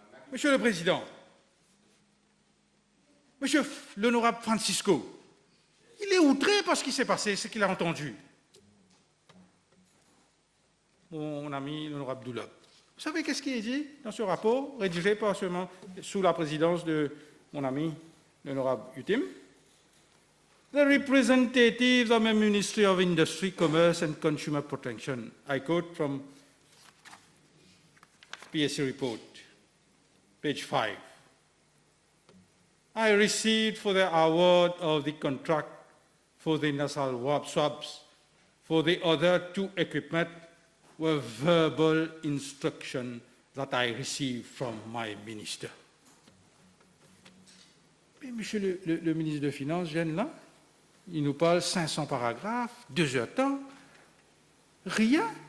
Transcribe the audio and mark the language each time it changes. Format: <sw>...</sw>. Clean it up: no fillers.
<fr>Monsieur le Président, Monsieur l'honorable Francisco, il est outré par ce qui s'est passé, ce qu'il a entendu. mon ami l'honorable Doulab. Vous savez qu'est-ce qui est dit dans ce rapport, rédigé par seulement sous la présidence de mon ami l'honorable Utim?</fr> <en>The representatives of the Ministry of Industry, Commerce and Consumer Protection, I quote from PSC report, page 5. I received for the award of the contract for the nasal swabs for the other two equipment were verbal instruction that I received from my minister.</en> <fr>Mais monsieur le ministre des Finances, Jeanne, là, il nous parle 500 paragraphes, 2 heures de temps, rien.</fr>